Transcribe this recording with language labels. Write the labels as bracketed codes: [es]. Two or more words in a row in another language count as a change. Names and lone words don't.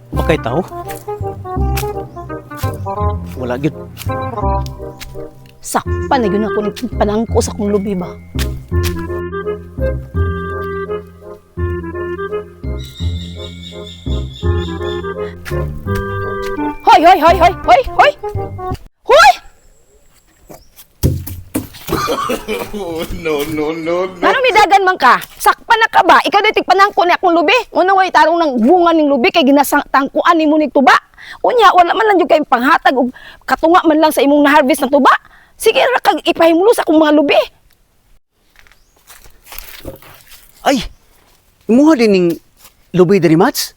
[ceb] kay tao? Wala gyud. Sakpan na yun ako ng panangko sa kong lubi ba? Hoy, hoy, hoy, hoy, hoy, hoy! Hoy! No. Ano midagan man ka? Sakpan na ka ba? Ikaw na tigpanangko ni akong lubi. Una way tarong ng bunga ning lubi kay ginasangtangkuan nimo ning tuba. Unya wala man lang jud kay panghatag og katunga man lang sa imong na-harvest na tuba. Sige ra kag ipahimulo sa akong mga lubi. Ay, imuha din ning lubi diri Mats.